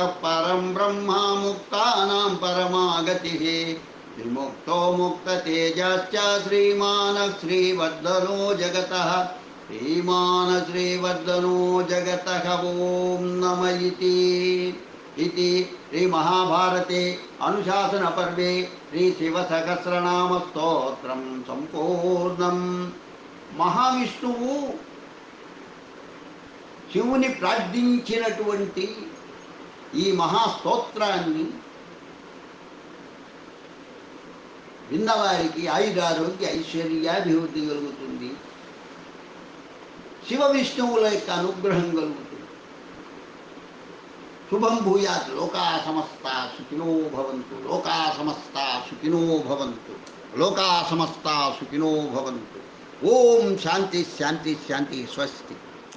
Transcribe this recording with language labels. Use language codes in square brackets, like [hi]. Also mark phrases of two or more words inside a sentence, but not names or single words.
[sa] परं ब्रह्म मुक्तानां परमागतिः विमुक्तो मुक्ततेजश्च श्रीमान श्रीवर्धनो जगतः श्रीमान श्रीवर्धनो जगतः ॐ नमः इति श्री महाभारते अनुशासन पर्वे श्री शिवसहस्रनाम स्तोत्रं संपूर्णं। [te] మహావిష్ణువు శివుని ప్రార్థించినటువంటి ఈ మహాస్తోత్రాన్ని విన్నవారికి ఆయురారోగ్య ఐశ్వర్యాభివృద్ధి కలుగుతుంది, శివ విష్ణువుల యొక్క అనుగ్రహం కలుగుతుంది. [sa] శుభం భూయాత్. లోకా సమస్తా సుఖినో భవంతు, లోకా సమస్తా సుఖినో భవంతు, లోకా సమస్తా సుఖినో భవంతు. ఓం శాంతి శాంతి శాంతి. స్వస్తి.